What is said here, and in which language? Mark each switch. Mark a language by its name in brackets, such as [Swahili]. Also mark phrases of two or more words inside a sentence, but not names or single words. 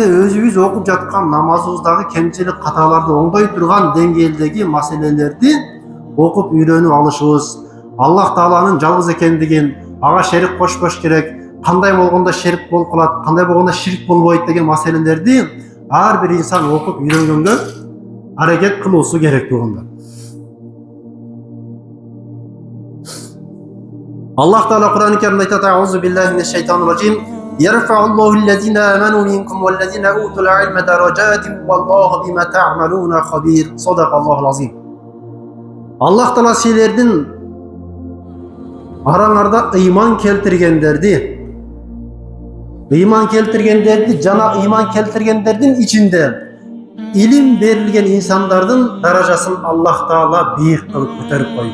[Kyrgyz] өзүбүз окуп жаткан намазыбыздагы кемчилик каталарды оңдой турган деңгээлдеги маселелерди окуп үйрөнүп алышыбыз, Аллах Тааланын жалгыз экендигин, ага шерик кошпош керек, кандай болгондо шерик болуп калат, кандай болгондо ширк болбойт деген маселелерди ар бир инсан окуп үйрөнгөнгө аракет кылуусу керек туугандар. Аллах Таала Куран-ы Каримде айтат: [Arabic] "أعوذ بالله من الشيطان الرجيم. يرفع الله الذين آمنوا منكم والذين أوتوا العلم درجات والله بما تعملون خبير." صدق الله العظيم. [Kyrgyz] Аллах Таала силердин араңарда ыйман келтиргендерди жана ыйман келтиргендердин ичинде илим берилген инсандардын даражасын Аллах Таала бийик кылып көтөрүп койду.